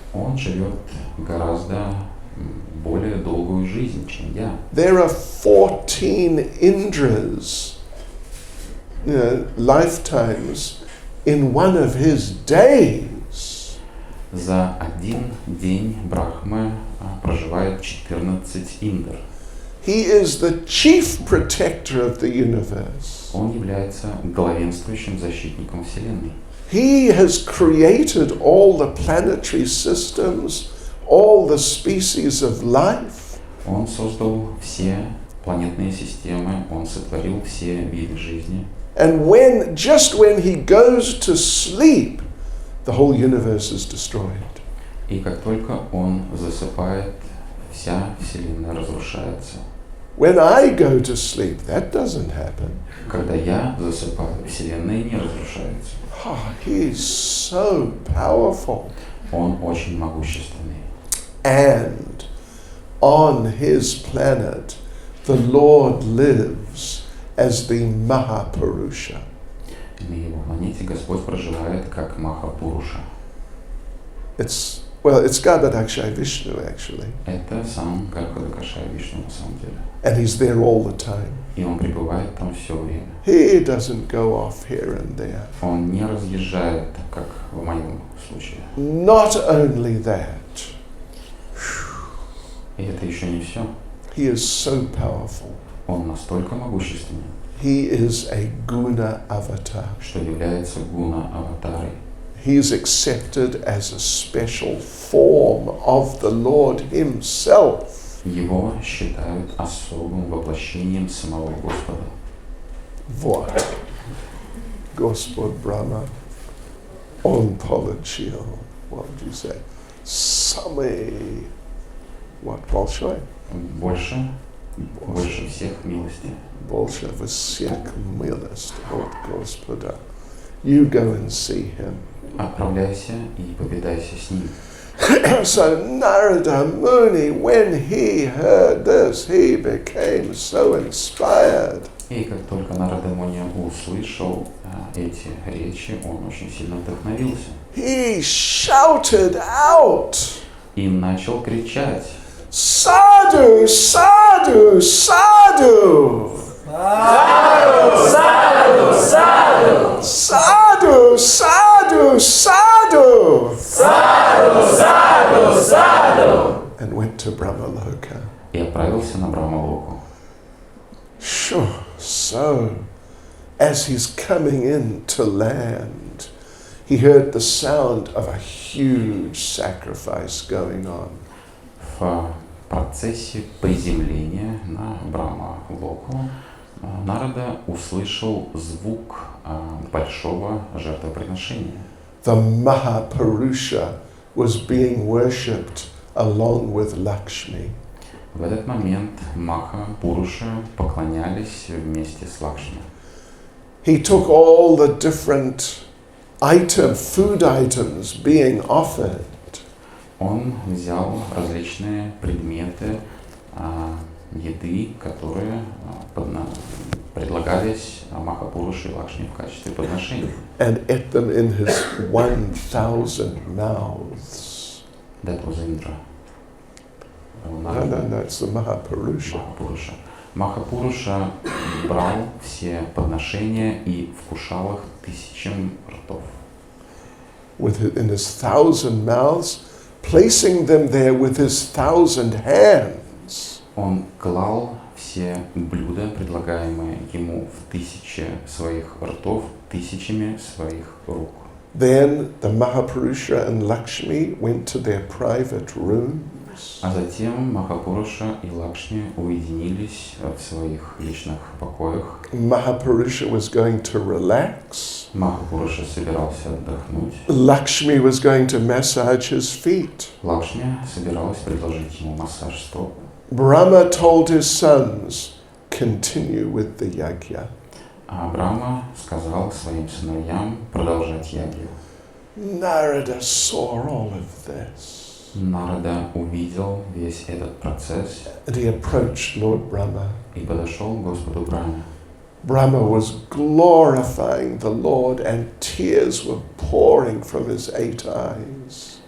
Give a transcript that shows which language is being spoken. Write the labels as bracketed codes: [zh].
[ru] Он живет гораздо более долгую жизнь, чем я. [en] There are 14 Indras, lifetimes in one of his days. [ru] За один день Брахмы проживает 14 Индр. [en] He is the chief protector of the universe. [ru] Он является главенствующим защитником Вселенной. [en] He has created all the planetary systems, all the species of life. [ru] Он создал все планетные системы, он сотворил все виды жизни. [en] And just when he goes to sleep, the whole universe is destroyed. [ru] И как только он засыпает, вся Вселенная разрушается. [en] When I go to sleep, that doesn't happen. [ru] Когда я засыпаю, Вселенная не разрушается. [en] Oh, he's so powerful. [ru] Он очень могущественный. [en] And on his planet, the Lord lives as the Mahapurusha. [ru] На его планете Господь проживает как Махапуруша. [en] It's Garbhadakshay Vishnu, actually. [ru] Это сам Гарбхадакашай Вишну на самом деле. [en] And he's there all the time. [ru] И он пребывает там все время. [en] He doesn't go off here and there. [ru] Он не разъезжает, как в моем случае. [en] Not only that, [ru] И это еще не все. [en] he is so powerful. [ru] Он настолько могущественен, [en] He is a guna avatar. [ru] что является гуна-аватарой. [en] He is accepted as a special form of the Lord himself. [ru] Его считают особым воплощением самого Господа. Вот. Господь Брахма, он получил, [en] what would you say, [ru] самый, большой? Больше больше всех милости. Больше всех милость от Господа. [en] You go and see him. [ru] Отправляйся и повидайся с ним. [en] So Narada Muni, when he heard this, he became so inspired. [ru] И как только Нарада Муни услышал эти речи, он очень сильно вдохновился. [en] He shouted out, [ru] И начал кричать: [sa] Sadhu, sadhu, sadhu! Sadhu, sadhu, sadhu! Sadhu, sadhu, sadhu! Sadhu, sadhu, sadhu! [en] And went to Brahmaloka. [ru] и отправился на Брахмалоку. [en] Sure. So, as he's coming into land, he heard the sound of a huge sacrifice going on. [ru] В процессе приземления на Брахмалоку Нарада услышал звук большого жертвоприношения. [en] The Mahapurusha was being worshipped along with Lakshmi. [ru] В этот момент Маха Пуруша поклонялись вместе с Лакшми. [en] He took all the different food items being offered, [ru] Он взял различные предметы еды, которые предлагались Махапуруши и Лакшми в качестве подношений. [en] and ate them in his 1,000 mouths. That was Indra. No, it's the Mahapurusha. [ru] Махапуруша. Махапуруша брал все подношения и вкушал их тысячам ртов. [en] In his 1,000 mouths, placing them there with his 1,000 hands. [ru] Он клал все блюда, предлагаемые ему в тысячи своих ртов, тысячами своих рук. [en] Then the Mahapurusha and Lakshmi went to their private rooms. [ru] А затем Махапуруша и Лакшми уединились в своих личных покоях. [en] Mahapurusha was going to relax. [ru] Махапуруша собирался отдохнуть. [en] Lakshmi was going to massage his feet. [ru] Лакшми собиралась предложить ему массаж стоп. [en] Brahma told his sons, continue with the yajna. [ru] А Брахма сказал своим сыновьям продолжать ягью. [en] Narada saw all of this. [ru] Нарада увидел весь этот процесс [en] And he approached Lord Brahma. [ru] и подошел к Господу Брахме. [en] Brahma was glorifying the Lord and tears were pouring from his 8 eyes.